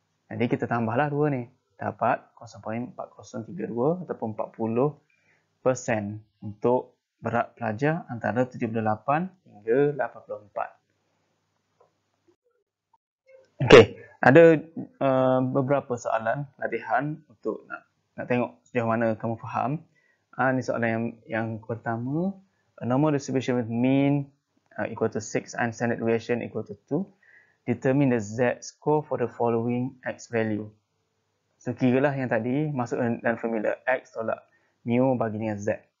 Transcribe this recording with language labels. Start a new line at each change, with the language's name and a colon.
Malay: Jadi kita tambahlah dua ni. Dapat 0.4032 ataupun 40% untuk berat pelajar antara 78 hingga 84. Okey, ada beberapa soalan latihan untuk nak tengok sejauh mana kamu faham. Ini soalan yang pertama.
English: A normal distribution with mean equal to 6 and standard deviation equal to 2. Determine the z-score for the following x value.
Malay: So kiralah yang tadi masuk dalam formula x tolak mu bagi dengan z.